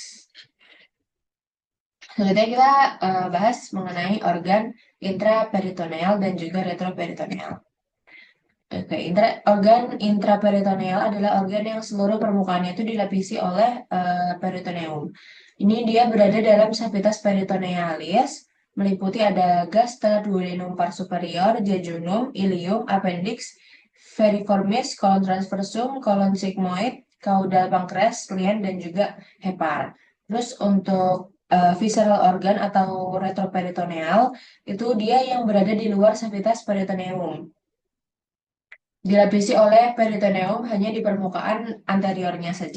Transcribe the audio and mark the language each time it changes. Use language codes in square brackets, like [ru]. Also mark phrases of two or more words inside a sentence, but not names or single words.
[id] Selanjutnya kita bahas mengenai organ intraperitoneal dan juga retroperitoneal. Oke, organ intraperitoneal adalah organ yang seluruh permukaannya itu dilapisi oleh peritoneum. Ini dia berada dalam [la] cavitas peritonealis, [id] meliputi ada gaster, duodenum, [la] pars superior, [id] jejunum, ilium, [la] appendix, veriformis, [id] kolon transversum, kolon sigmoid, caudal pankreas, lien, dan juga hepar. Terus untuk [en] visceral organ [id] atau retroperitoneal, itu dia yang berada di luar [la] cavitas peritoneum. [id] Dilapisi oleh peritoneum hanya di permukaan anteriornya saja.